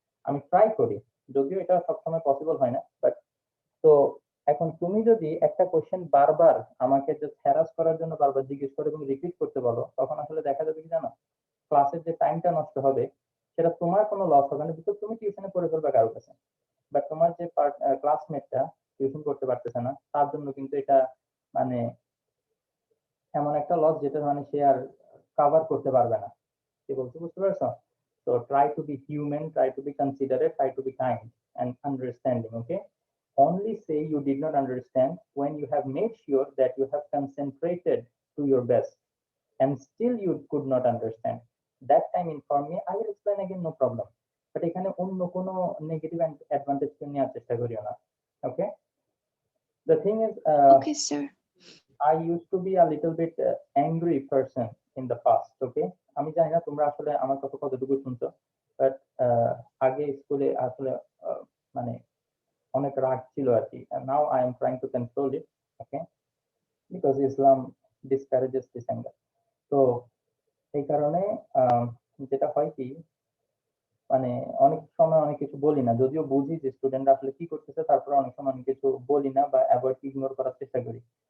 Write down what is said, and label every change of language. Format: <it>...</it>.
<bn>আমি ট্রাই করি, যদিও এটা সবসময় পসিবল হয় না, বাট তো এখন তুমি যদি একটা কোশ্চেন বারবার আমাকে জাস্ট হ্যারাস করার জন্য বারবার জিজ্ঞেস করে এবং রিপিট করতে বলো, তখন আসলে দেখা যাবে কি জানো, ক্লাসের যে টাইমটা নষ্ট হবে সেটা তোমার কোনো লস হবে না, বিকজ তুমি টিউশনে পড়ে ফেলবে কারোর কাছে, বাট তোমার যে ক্লাসমেটটা টিউশন করতে পারতেছে না তার জন্য কিন্তু এটা মানে এমন একটা লস যেটা মানে সে আর কভার করতে পারবে না। কি বলতে বুঝতে পারছো?</bn> <en>So try to be human, try to be considerate, try to be kind and understanding, okay? Only say you did not understand when you have made sure that you have concentrated to your best and still you could not understand. That time inform me, I will explain again, no problem.</en> <bn>But এখানে অন্য কোনো negative advantage নেওয়ার চেষ্টা করিও না, okay?</bn> <en>The thing is, Okay, sir. I used to be a little bit angry person in the past, okay?</en> <bn>আমি জানি না তোমরা আসলে আমার কথা কতটুকু শুনছো, বাট আগে স্কুলে আসলে মানে অনেক রাগ ছিল আর কি।</bn> <en>Now I am trying to control it, okay? Because Islam discourages this anger.</en> <bn>তো এই কারণে যেটা হয় কি, মানে অনেক সময় অনেক কিছু বলি না, যদিও বুঝি যে স্টুডেন্টরা আসলে কি করতেছে, তারপরে অনেক সময় অনেক কিছু বলি না বা অ্যাভয়েড ইগনোর করার চেষ্টা করি।</bn>